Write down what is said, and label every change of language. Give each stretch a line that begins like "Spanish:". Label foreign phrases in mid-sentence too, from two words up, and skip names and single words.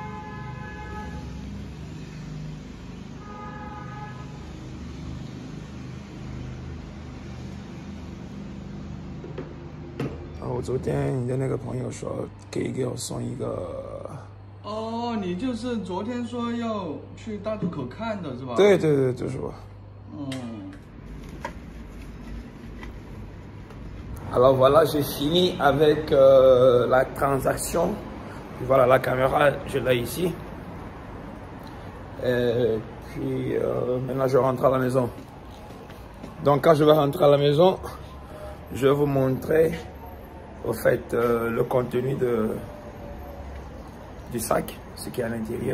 Chinese: 我昨天你的那个朋友说给我送一个。哦，你就是昨天说要去大渡口看的是吧？对，就是我。
French: Alors voilà, j'ai fini avec la transaction. Puis voilà, la caméra, je l'ai ici. Et puis maintenant, je rentre à la maison. Donc quand je vais rentrer à la maison, je vais vous montrer au fait le contenu du sac, ce qui est à l'intérieur.